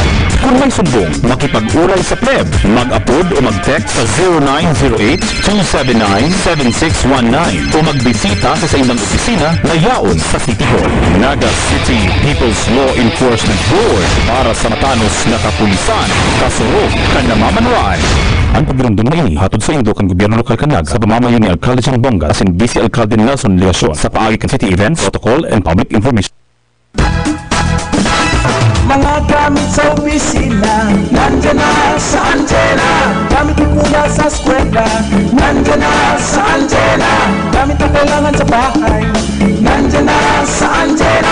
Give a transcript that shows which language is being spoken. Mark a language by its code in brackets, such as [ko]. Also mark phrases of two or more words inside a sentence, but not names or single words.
[bik] Kung may sumbong, makipag-uray sa PLEB, mag-upload o mag-text sa 0908-279-7619 o magbisita sa inyong opisina na yaon sa City Hall. Naga City People's Law Enforcement Board para sa matanos na kapulisan, kasuro kan namamanwaan. Ang pagrundong na ini hatod sa Indo kan gobyerno lokal kan Naga sa pamamayo ni Alcalde Chang Bonga asin Vice Alcalde Nelson Legasyon sa paagi kan [en] city events, protocol, and public information. [tl] Mga gamit sa opisina, nandyan na sa antena. Gamit na kuya sa eskwela, nandyan na sa antena. Gamit na kailangan sa bahay, nandyan na sa antena.